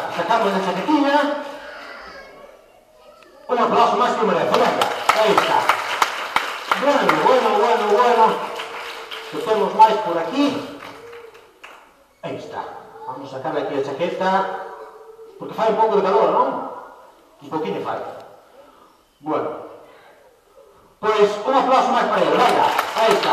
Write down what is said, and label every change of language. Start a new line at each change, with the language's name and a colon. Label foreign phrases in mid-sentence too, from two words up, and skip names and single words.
Spanish: sacamos la chaquetilla. Un aplauso más que merece, venga, ahí está. Bueno.
Galician: Que temos máis por aquí. Aí está.
Spanish: Vamos a sacarle aquí
Galician: a chaqueta, porque fai un pouco de calor, non? Un poquinho fai. Bueno. Pois un aplauso máis para ele, venga, aí está.